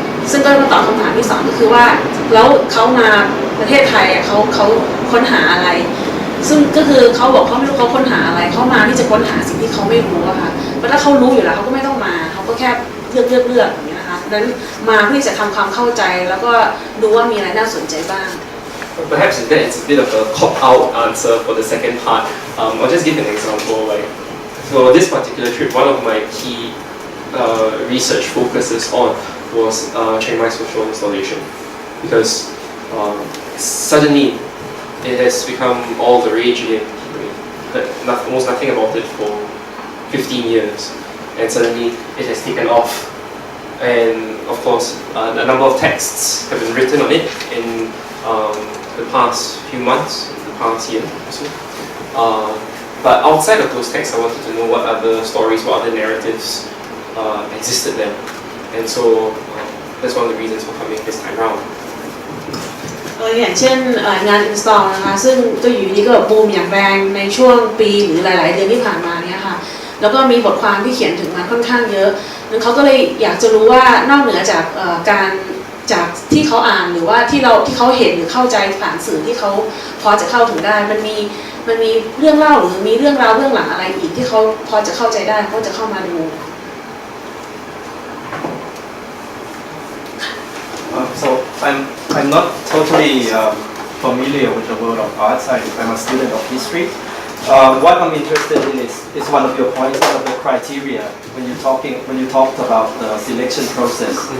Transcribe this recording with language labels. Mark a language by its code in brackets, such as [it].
[th] ซึ่งก็มาตอบคำถามที่2ก็คือว่าแล้วเขามาประเทศไทยเขาค้นหาอะไรซึ่งก็คือเขาบอกเขาไม่รู้เขาค้นหาอะไรเขามาที่จะค้นหาสิ่งที่เขาไม่รู้อะค่ะเพราะถ้าเขารู้อยู่แล้วเขาก็ไม่ต้องมาเขาก็แค่เลือกอย่างนี้นะคะดังนั้นมาเพื่อจะทำความเข้าใจแล้วก็ดูว่ามีอะไรน่าสนใจบ้าง [en] Perhaps that is a bit of a cop-out answer for the second part. I'll just give an example. Like for this particular trip, one of my key research focuses on was Chiang Mai social installation, because suddenly it has become all the rage again. Almost nothing about it for 15 years, and suddenly it has taken off. And of course, a number of texts have been written on it in the past few months, the past year or so. But outside of those texts, I wanted to know what other stories, what other narratives existed there. And so that's one of the reasons for coming this time round. [th] อย่างเช่นงาน install นะคะซึ่งก็อยู่นี้ก็บูมอย่างแรงในช่วงปีหรือหลายๆเดือนที่ผ่านมาเนี่ยค่ะแล้วก็มีบทความที่เขียนถึงมาค่อนข้างเยอะนั้นเขาก็เลยอยากจะรู้ว่านอกเหนือจากจากที่เขาอ่านหรือว่าที่เขาเห็นหรือเข้าใจผ่านสื่อที่เขาพอจะเข้าถึงได้มันมีเรื่องเล่าหรือมีเรื่องราวเรื่องหลังอะไรอีกที่เขาพอจะเข้าใจได้เขาจะเข้ามาดู [en] So I'm not totally familiar with the world of arts. I'm a student of history. what I'm interested in is one of your points, one of the criteria when you talked about the selection process.